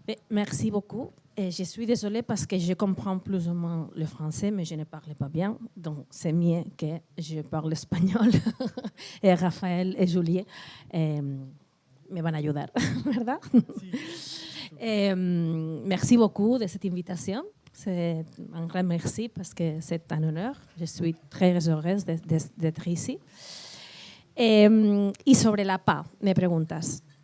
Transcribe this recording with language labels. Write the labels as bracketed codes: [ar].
[fr] Merci beaucoup. Et je suis désolée parce que je comprends plus ou moins le français, mais je ne parle pas bien. Donc, c'est mieux que je parle espagnol. Et Raphaël et Julie [es] me van a ayudar, ¿verdad? [fr] Merci beaucoup de cette invitation. C'est un grand merci parce que c'est un honneur. Je suis très heureuse d'être ici. [es] Y sobre la PA, me preguntas.